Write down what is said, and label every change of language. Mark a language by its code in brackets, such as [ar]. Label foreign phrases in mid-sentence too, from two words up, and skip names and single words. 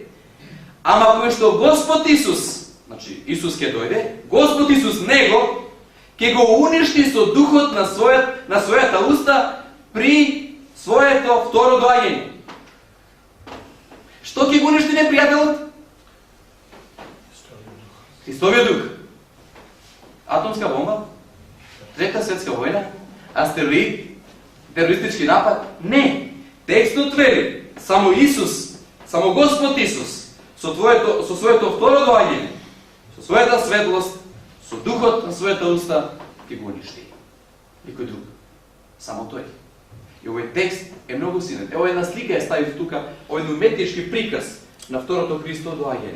[mk] Ама кога што Господ Исус, значи Исус ќе дојде, Господ Исус него ќе го уништи со духот на својата уста при своето второ доаѓање. Што ќе го уништи непријателот? Христовиот дух. Атомска бомба, Трета светска војна, астероид, терористички напад? Не. Текстот вели, само Isus, само Господ Исус, со своето второ доаѓање, со својата светлост, со духот на својата уста, ќе го уништи. Никој друг. Само тој. И овој текст е многу силен. Ево една слика ја ставив тука, овој уметнички приказ на второто Христово доаѓање.